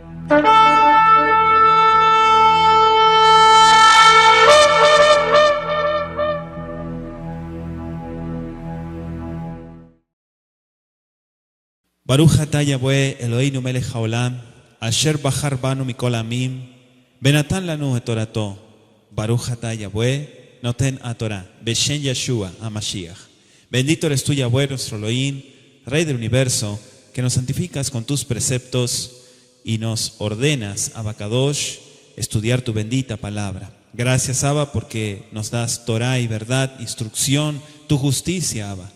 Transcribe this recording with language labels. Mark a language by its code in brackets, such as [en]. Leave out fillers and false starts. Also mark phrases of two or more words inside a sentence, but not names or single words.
[he] ברוך אתה Yahweh אלהינו מלך העולם, אשר בחר בנו מכל עמים, ונתן לנו את תורתו. Baruch atah Yahweh noten atorá, beshen Yeshua HaMashiach. [es] Bendito eres tú, Yahweh, nuestro Elohim, Rey del universo, que nos santificas con tus preceptos y nos ordenas, Abacadosh, estudiar tu bendita palabra. Gracias, Abba, porque nos das Torah y verdad, instrucción, tu justicia, Abba.